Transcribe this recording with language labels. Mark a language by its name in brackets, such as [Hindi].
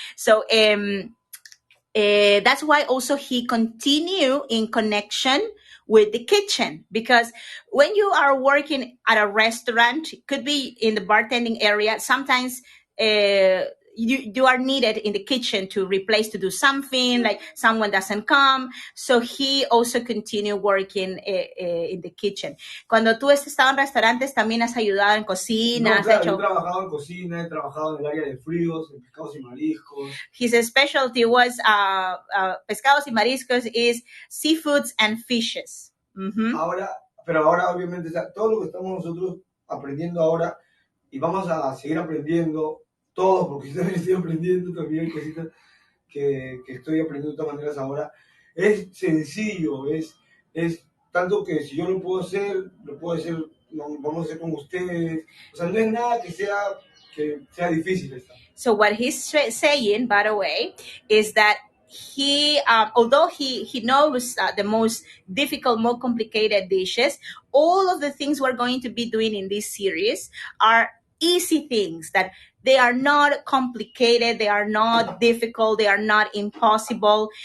[English] So that's why also he continue in connection with the kitchen, because when you are working at a restaurant, it could be in the bartending area, sometimes you are needed in the kitchen to do something, like someone doesn't come. So he also continue working in the kitchen. [Spanish] Cuando tú has estado en restaurantes, también has ayudado en cocina. No, claro, yo he trabajado en cocina, he trabajado en el área de fríos, en pescados y mariscos. [English] His specialty was pescados y mariscos, is seafoods and fishes. Mm-hmm. [Spanish] Pero ahora obviamente, o sea, todo lo que estamos nosotros aprendiendo ahora, y vamos a seguir aprendiendo todos, porque yo también estoy aprendiendo también cositas que estoy aprendiendo de todas maneras ahora, es sencillo, es tanto que si yo lo puedo hacer, vamos a hacer con ustedes. O sea, no es nada que sea difícil esta. [English] So what he's saying, by the way, is that although he knows the most difficult, more complicated dishes, all of the things we're going to be doing in this series are easy things, that they are not complicated, they are not difficult, they are not impossible.